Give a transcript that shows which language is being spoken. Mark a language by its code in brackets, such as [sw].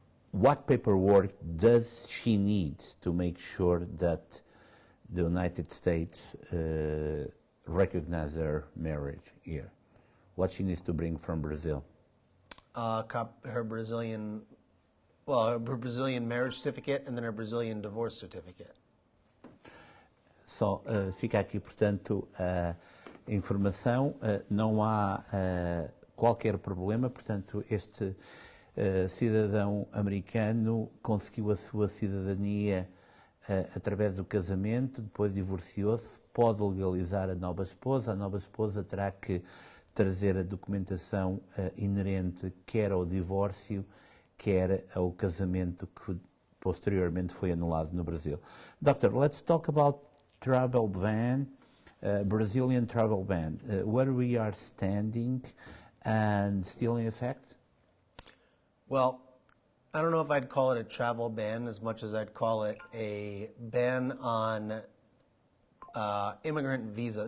[en] What paperwork does she need to make sure that the United States recognize her marriage here? What she needs to bring from Brazil? Her Brazilian marriage certificate and then her Brazilian divorce certificate. [pt] Só fica aqui, portanto, a informação. Não há qualquer problema, portanto, cidadão americano, conseguiu a sua cidadania através do casamento, depois divorciou-se, pode legalizar a nova esposa terá que trazer a documentação inerente quer ao divórcio, quer ao casamento que posteriormente foi anulado no Brasil. [en] Doctor, let's talk about travel ban, Brazilian travel ban, where we are standing and still in effect? Well, I don't know if I'd call it a travel ban as much as I'd call it a ban on immigrant visa.